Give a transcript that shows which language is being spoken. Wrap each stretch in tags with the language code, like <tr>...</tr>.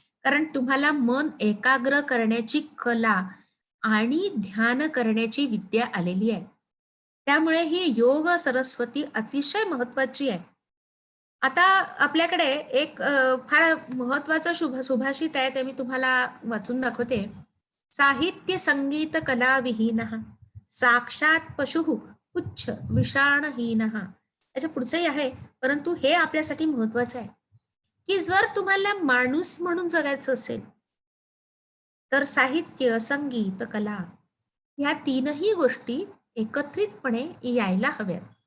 <mr>कारण तुम्हाला मन एकाग्र करण्याची कला आणि ध्यान करण्याची विद्या आलेली आहे. त्यामुळे ही योग सरस्वती अतिशय महत्वाची आहे. आता आपल्याकडे एक फार महत्वाचं सुभाषित आहे ते मी तुम्हाला वाचून दाखवते.</mr> <sa>साहित्य संगीत कला विहीनः साक्षात पशु पुच्छ विषाणहीनः.</sa> <mr>त्याच्या पुढचंही आहे परंतु हे आपल्यासाठी महत्वाचं आहे की जर तुम्हाला माणूस म्हणून जगायचं असेल तर साहित्य संगीत कला ह्या तीनही गोष्टी एकत्रितपणे यायला हव्यात.</mr>